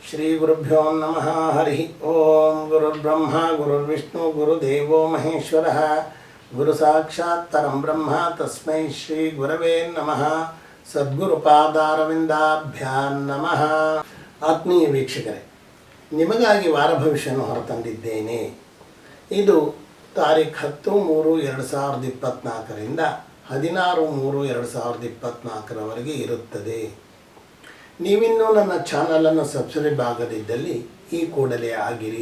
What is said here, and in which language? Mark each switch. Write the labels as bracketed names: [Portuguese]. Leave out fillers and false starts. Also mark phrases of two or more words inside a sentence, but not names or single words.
[Sanskrit] ಶ್ರೀ ಗುರುಭ್ಯೋ ನಮಃ. ಹರಿ ಓಂ. ಗುರುರ್ಬ್ರಹ್ಮ ಗುರುರ್ವಿಷ್ಣು ಗುರುದೇವೋ ಮಹೇಶ್ವರಃ. ಗುರು ಸಾಕ್ಷಾತ್ ಪರಂ ಬ್ರಹ್ಮ ತಸ್ಮೈ ಶ್ರೀ ಗುರವೇ ನಮಃ. ಸದ್ಗುರುಪಾದಾರವಿಂದಾಭ್ಯಾಂ ನಮಃ. [Kannada] ಆತ್ಮೀಯ ವೀಕ್ಷಕರೇ, ನಿಮಗಾಗಿ ವಾರ ಭವಿಷ್ಯವನ್ನು ಹೊರತಂದಿದ್ದೇನೆ. ಇದು ತಾರೀಖು 10/3/2024ರಿಂದ 16/3/2024ರವರೆಗೆ ಇರುತ್ತದೆ. ನೀವಿನ್ನೂ ನನ್ನ ಚಾನಲನ್ನು ಸಬ್ಸ್ಕ್ರೈಬ್ ಆಗದಿದ್ದಲ್ಲಿ ಈ ಕೂಡಲೇ ಆಗಿರಿ.